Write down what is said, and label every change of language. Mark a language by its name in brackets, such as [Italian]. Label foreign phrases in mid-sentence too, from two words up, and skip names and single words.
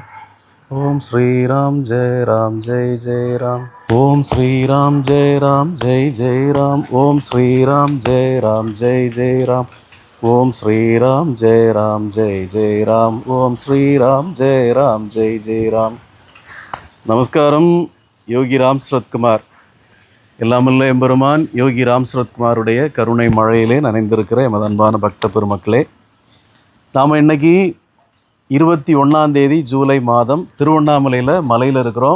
[Hindi] ओम श्री राम जय जय राम। ओम श्री राम जय जय राम। ओम श्री राम जय जय राम। ओम श्री राम जय जय राम। ओम श्री राम जय जय राम। நமஸ்காரம். [Tamil] யோகி ராம் சரத்குமார். எல்லாமல்ல எம்பெருமான் யோகி ராம் சரத்குமாருடைய கருணை மழையிலே நனைந்திருக்கிற எமது அன்பான பக்த பெருமக்களே, நாம் இன்னைக்கு 21 ஜூலை மாதம் திருவண்ணாமலையில் மலையில் இருக்கிறோம்.